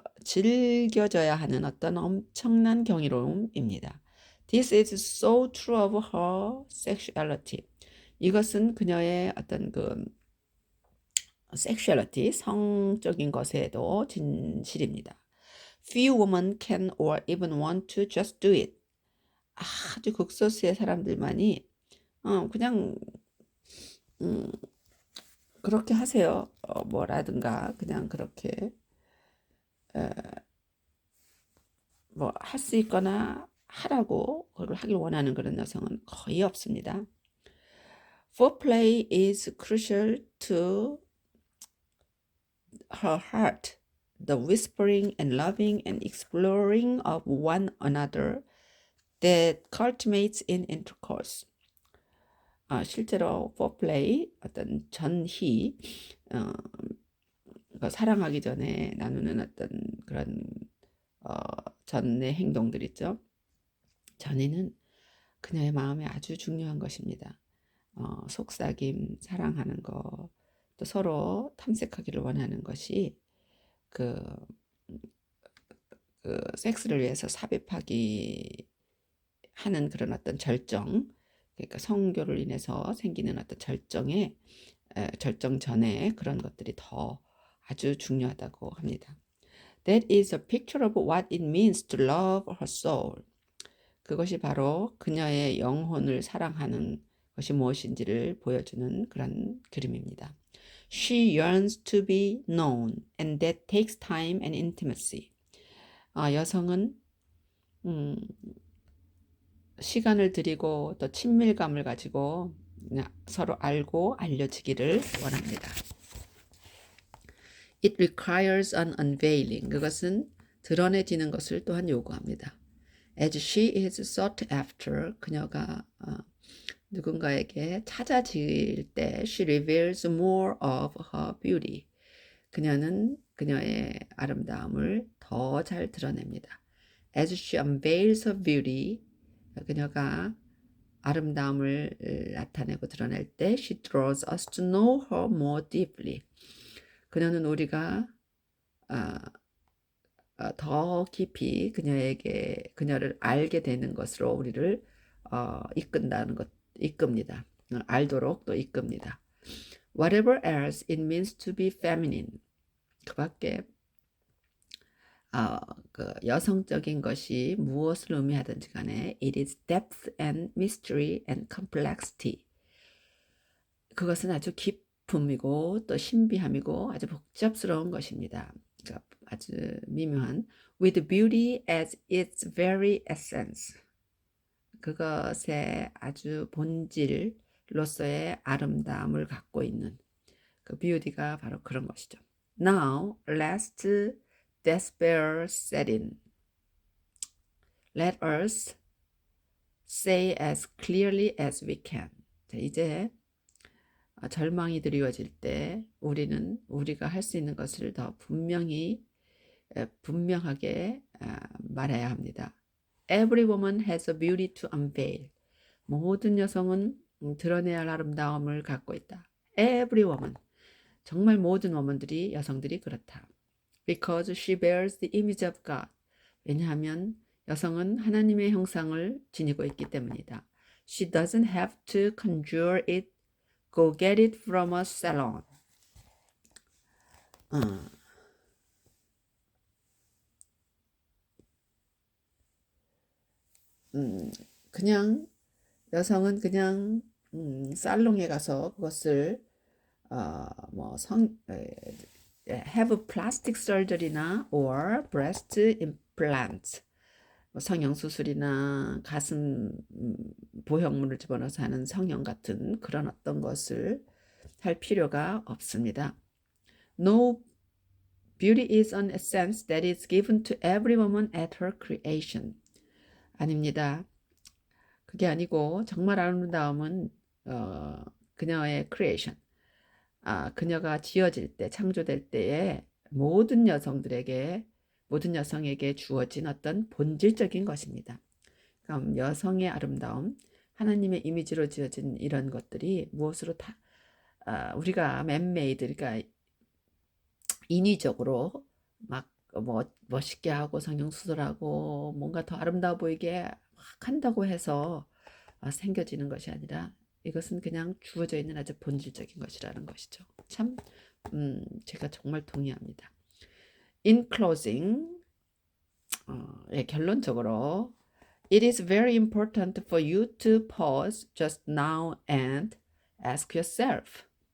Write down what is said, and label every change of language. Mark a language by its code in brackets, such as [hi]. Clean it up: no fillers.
[ko] 즐겨져야 하는 어떤 엄청난 경이로움입니다. [en] This is so true of her sexuality. [ko] 이것은 그녀의 어떤 그 sexuality, 성적인 것에도 진실입니다. [en] Few women can or even want to just do it. [ko] 아주 극소수의 사람들만이 그냥 그렇게 하세요. 뭐라든가 그냥 그렇게 뭐 할 수 있거나 하라고 그걸 하길 원하는 그런 여성은 거의 없습니다. [en] Foreplay is crucial to her heart. The whispering and loving and exploring of one another that culminates in intercourse. [ko] 실제로 foreplay, 어떤 전희, 사랑하기 전에 나누는 어떤 그런 전의 행동들 있죠. 전에는 그녀의 마음에 아주 중요한 것입니다. 속삭임, 사랑하는 거, 또 서로 탐색하기를 원하는 것이 그 섹스를 위해서 삽입하기 하는 그런 어떤 절정, 그러니까 성교를 인해서 생기는 어떤 절정 전에 그런 것들이 더 아주 중요하다고 합니다. [en] That is a picture of what it means to love her soul. [ko] 그것이 바로 그녀의 영혼을 사랑하는 것이 무엇인지를 보여주는 그런 그림입니다. [en] She yearns to be known and that takes time and intimacy. [ko] 여성은 시간을 들이고 또 친밀감을 가지고 서로 알고 알려지기를 원합니다. [en] It requires an unveiling. [ko] 그것은 드러내지는 것을 또한 요구합니다. [en] As she is sought after, [ko] 그녀가 누군가에게 찾아질 때 [en] she reveals more of her beauty. [ko] 그녀는 그녀의 아름다움을 더 잘 드러냅니다. [en] As she unveils her beauty, [ko] 그녀가 아름다움을 나타내고 드러낼 때 [en] she draws us to know her more deeply. [ko] 그녀는 우리가 더 깊이 그녀를 알게 되는 것으로 우리를 이끕니다. 알도록 또 이끕니다. [en] Whatever else it means to be feminine. [ko] 그 밖에 그 여성적인 것이 무엇을 의미하든지 간에 [en] it is depth and mystery and complexity. [ko] 그것은 아주 깊음이고 또 신비함이고 아주 복잡스러운 것입니다. 그러니까 아주 미묘한 [en] with beauty as its very essence. [ko] 그것의 아주 본질로서의 아름다움을 갖고 있는 그 beauty가 바로 그런 것이죠. [en] Now, lest despair set in. Let us say as clearly as we can. [ko] 자, 이제 절망이 드리워질 때 우리가 할 수 있는 것을 더 분명하게 말해야 합니다. [en] Every woman has a beauty to unveil. [ko] 모든 여성은 드러내야 할 아름다움을 갖고 있다. [en] Every woman. [ko] 정말 모든 woman들이 여성들이 그렇다. [en] Because she bears the image of God. [ko] 왜냐하면 여성은 하나님의 형상을 지니고 있기 때문이다. [en] She doesn't have to conjure it, go get it from a salon. [ko] 그냥 여성은 그냥 살롱에 가서 그것을 [en] have plastic surgery [ko] 나 [en] or breast implants, [ko] 성형수술이나 가슴 보형물을 집어넣어서 하는 성형 같은 그런 어떤 것을 할 필요가 없습니다. [en] No beauty is an essence that is given to every woman at her creation. [ko] 아닙니다. 그게 아니고 정말 아름다움은 그녀의 creation, 그녀가 지어질 때, 창조될 때에 모든 여성에게 주어진 어떤 본질적인 것입니다. 그럼 여성의 아름다움, 하나님의 이미지로 지어진 이런 것들이 무엇으로 다 우리가 맨메이드, 그러니까 인위적으로 막 멋있게 하고 성형수술하고 뭔가 더 아름다워 보이게 막 한다고 해서 생겨지는 것이 아니라 이것은 그냥 주어져 있는 아주 본질적인 것이라는 것이죠. 참 제가 정말 동의합니다. [en] In closing, [ko] 결론적으로 [en] It is very important for you to pause just now and ask yourself.